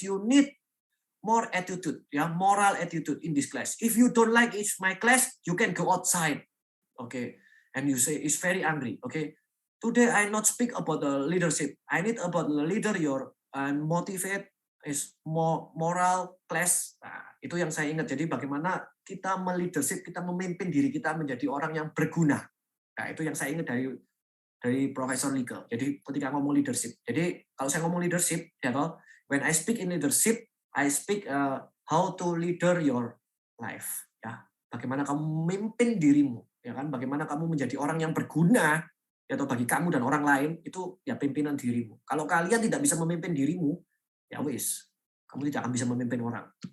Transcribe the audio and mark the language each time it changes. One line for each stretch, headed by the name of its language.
English: You need more attitude, moral attitude in this class. If you don't like it's my class, you can go outside. Okay, and you say it's very angry. Okay, today I not speak about the leadership. I need about the leader and motivate is moral class.
Indonesian: Nah, itu yang saya ingat. Jadi bagaimana kita meleadership, kita memimpin diri kita menjadi orang yang berguna. Nah, itu yang saya ingat dari Profesor Lieke. Jadi ketika ngomong leadership. Jadi kalau saya ngomong leadership, ya toh,
English: when I speak in leadership, I speak how to leader your life.
Indonesian: Ya, bagaimana kamu memimpin dirimu, ya kan? Bagaimana kamu menjadi orang yang berguna, ya toh, bagi kamu dan orang lain, itu ya pimpinan dirimu. Kalau kalian tidak bisa memimpin dirimu, ya wis, kamu tidak akan bisa memimpin orang.